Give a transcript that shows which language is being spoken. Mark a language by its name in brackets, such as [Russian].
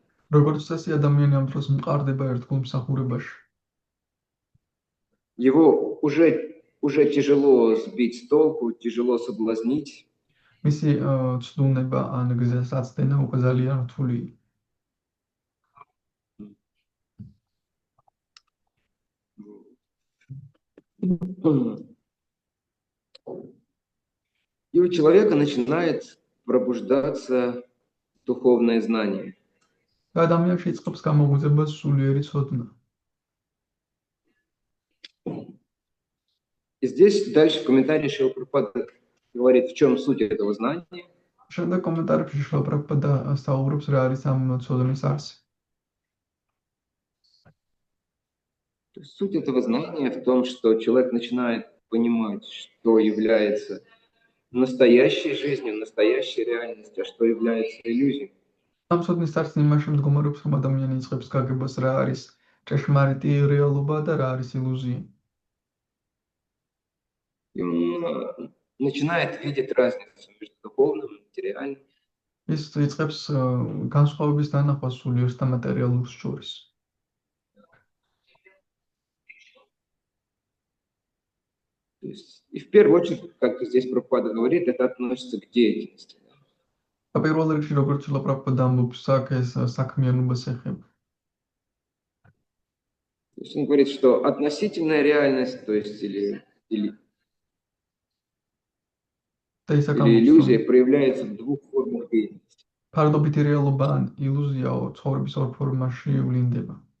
[Georgian] როგორც წესი ადამიანი ამ დროს მყარდება ერთგულ მსახურებაში. [Russian] его уже тяжело сбить с толку, тяжело соблазнить. [Georgian] მისი ცდუნება ან გზასაცდენა უკვე ძალიან რთულია. [Russian] И у человека начинает пробуждаться духовное знание. [Georgian] და ადამიანში იწყებს გამოღვიძება სულიერი ცოდნა. [Russian] И здесь дальше в комментарии Шрила Прабхупада говорит, в чем суть этого знания. [Georgian] შემდეგ კომენტარებში შრილა პრაბჰუპადა საუბრობს რა არის ამ ცოდნის არსი. [Russian] То есть суть этого знания в том, что человек начинает понимать, что является настоящей жизнью, настоящей реальностью, а что является иллюзией. [Georgian] ამ ცოდნის წარსულში იმაში მდგომარეობს, რომ ადამიანი იწყებს გაგებას რა არის ჭეშმარიტი რეალობა და რა არის ილუზია. [Russian] И он начинает видеть разницу между духовным и материальным. [Georgian] ის იწყებს განსხვავების დანახვას სულიერს და მატერიალურს შორის. [Russian] То есть, и в первую очередь, как здесь Прабхупада говорит, это относится к деятельности. [Georgian] და პირველ რიგში როგორც ლაპრაპადა ამბობს, ეს საქმიანობას ეხება. [Russian] То есть он говорит, что относительная реальность, то есть или [Georgian] და ის [Russian] иллюзия проявляется в двух формах деятельности. [Georgian] ფარდობითი რეალობა ან ილუზიაო ცხოვრების ორ ფორმაში ვლინდება.